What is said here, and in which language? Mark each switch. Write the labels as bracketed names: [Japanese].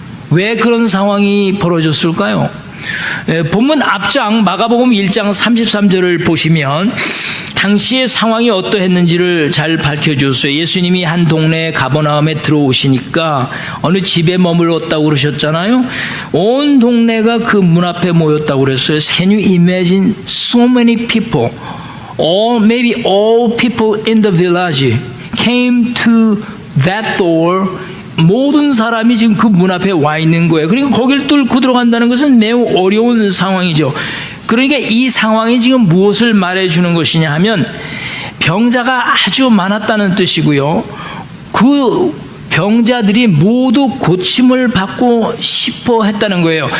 [Korean] 왜 그런 상황이 벌어졌을까요? 본문 앞장 마가복음 1장 33절을 보시면 당시의 상황이 어떠했는지를 잘 밝혀주었어요. 예수님이 한 동네 가버나움에 들어오시니까 어느 집에 머물렀다고 그러셨잖아요. 온 동네가 그 문 앞에 모였다고 그랬어요. [English] Can you imagine so many people, or maybe all people in the village came to that door. [Korean] 모든 사람이 지금 그 문 앞에 와 있는 거예요. 그러니까 거기를 뚫고 들어간다는 것은 매우 어려운 상황이죠. 그러니까 이 상황이 지금 무엇을 말해주는 것이냐 하면 병자가 아주 많았다는 뜻이고요. 그 병자들이 모두 고침을 받고 싶어 했다는 거예요.